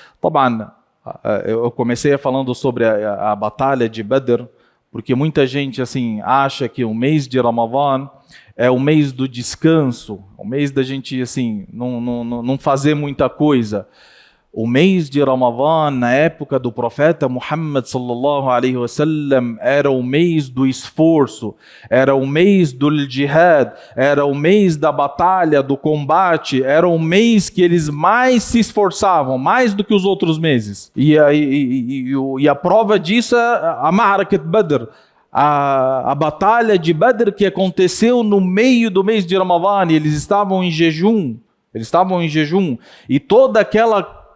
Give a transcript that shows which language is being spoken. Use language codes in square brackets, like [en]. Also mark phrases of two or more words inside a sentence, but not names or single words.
[pt] Eu comecei falando sobre a batalha de Badr, porque muita gente assim acha que o mês de Ramadã é o mês do descanso, o mês da gente assim não fazer muita coisa. O mês de Ramadã, na época do profeta Muhammad [ar] صلى الله عليه وسلم, [pt] era o mês do esforço, era o mês do jihad, era o mês da batalha, do combate, era o mês que eles mais se esforçavam, mais do que os outros meses. E a prova disso é a Ma'arakat Badr, a batalha de Badr, que aconteceu no meio do mês de Ramadã, e eles estavam em jejum, e toda aquela